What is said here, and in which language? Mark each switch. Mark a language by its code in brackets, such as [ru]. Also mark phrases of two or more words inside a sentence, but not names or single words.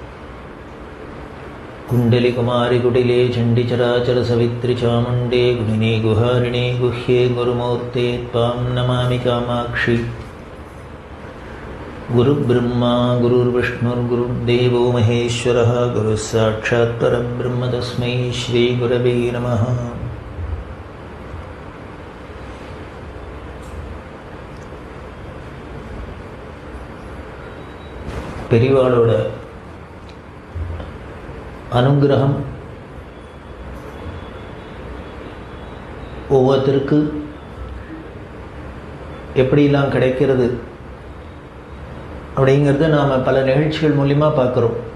[sa] कुण्डलिकुमारि कुटिले चण्डिचराचर सवित्रि चामुण्डे गुणिने गुहारिणे गुह्ये गुरुमूर्ते त्वां नमामि कामाक्षि। गुरुब्रह्मा गुरुर्विष्णुर्गुरुर्देवो महेश्वरः गुरुः साक्षात् परब्रह्म तस्मै श्रीगुरवे नमः। [ta] பெரியவாளோட அனுகிரகம் ஒவ்வொருத்தருக்கு எப்படிலாம் கிடைக்கிறது அப்படிங்கிறத நாம் பல நிகழ்ச்சிகள் மூலிமா பார்க்குறோம்.